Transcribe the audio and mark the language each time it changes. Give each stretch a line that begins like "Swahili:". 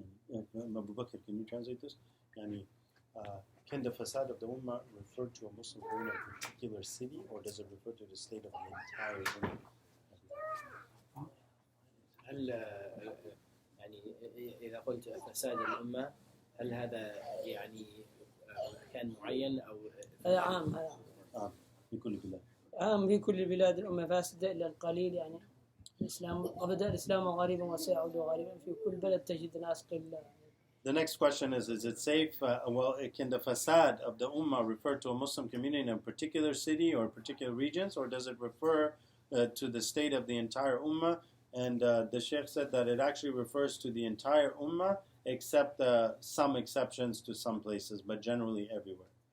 English: يعني أبو بكر, can you translate this? يعني can the fasad of the ummah refer to a Muslim in a particular city, or does it refer to the state of the entire ummah?
Arabic: هل يعني إذا قلت فساد الأمة هل هذا يعني مكان معين أو عام؟ في كل بلاد. عام في كل بلاد الأمة فاسدة إلا القليل، يعني الإسلام وبدأ الإسلام غريبا وسيعود غريبا، في كل بلد تجد ناس قلة.
English: The next question is it safe? Can the fasad of the ummah refer to a Muslim community in a particular city or particular regions, or does it refer to the state of the entire ummah? And the Sheikh said that it actually refers to the entire ummah, except some exceptions to some places, but generally everywhere.